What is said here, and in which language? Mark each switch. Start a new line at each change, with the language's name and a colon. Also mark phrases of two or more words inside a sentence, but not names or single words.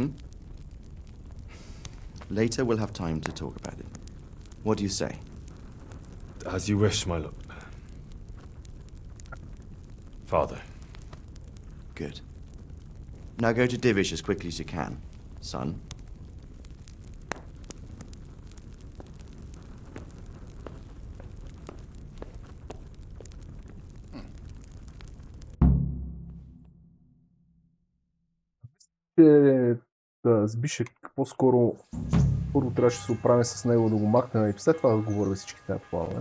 English: Later we'll have time to talk about it. What do you say? As you wish, my lord. Father. Good. Now go to Divish as quickly as you can, son.
Bulgarian: Збишек по-скоро първо трябваше да се оправим с него, да го махнем и след това да говорим всички тези планове.